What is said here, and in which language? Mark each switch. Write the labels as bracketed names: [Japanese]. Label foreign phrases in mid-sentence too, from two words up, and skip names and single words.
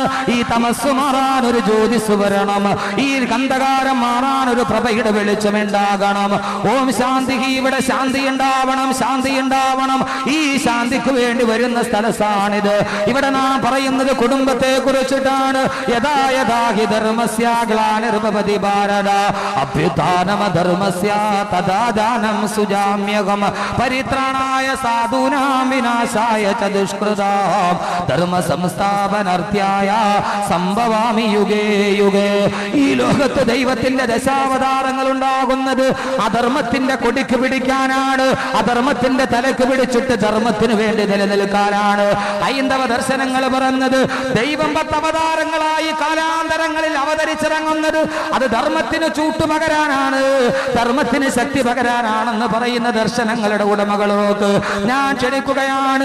[Malayalam] ഈ തമസ് മാറാൻ ഒരു ജ്യോതിസ് വരണം, ഈ ഗന്ധകാരം മാറാൻ ഒരു പ്രഭയുടെ വെളിച്ചമുണ്ടാകണം. ഓം ശാന്തി. ഇവിടെ ശാന്തി ഉണ്ടാവണം, ശാന്തി ഉണ്ടാവണം. ഈ ശാന്തിക്ക് വേണ്ടി വരുന്ന സ്ഥലത്താണിത്. ഇവിടെ നാം പറയുന്നത് കുടുംബത്തെ കുറിച്ചിട്ടാണ്. [Sanskrit] യഥാ യഥാ ഹി ധർമ്മസ്യ ഗ്ലാനിർഭവതി ഭാരത അഭ്യുത്ഥാനം ധർമ്മസ്യ തഥാ ദാനം സുജാമ്യഹം പരിത്രാണായ സാധൂനാം വിനാശായ ച ദുഷ്കൃതാം ധർമ്മ സംസ്ഥാപനാർത്ഥായ സംഭവാമി യുഗേ യുഗേ. [Malayalam] ഈ ലോകത്ത് ദൈവത്തിന്റെ ദശാവതാരങ്ങൾ ഉണ്ടാകുന്നത് അധർമ്മത്തിന്റെ കൊടിക്ക് പിടിക്കാനാണ്, അധർമ്മത്തിന്റെ തലക്ക് പിടിച്ചിട്ട് ധർമ്മത്തിന് വേണ്ടി നിലനിൽക്കാനാണ്. ഹൈന്ദവ ദർശനങ്ങൾ പറഞ്ഞത് ദൈവം 10 അവതാരങ്ങളായി കാലാന്തര കാലാന്തരങ്ങളിൽ അവതരിച്ചിറങ്ങുന്നത് അത് ധർമ്മത്തിന് ചൂട്ടുപകരാനാണ്, ധർമ്മത്തിന് ശക്തി പകരാനാണെന്ന് പറയുന്ന ദർശനങ്ങളുടെ ഉടമകളോക്ക് ഞാൻ ക്ഷണിക്കുകയാണ്.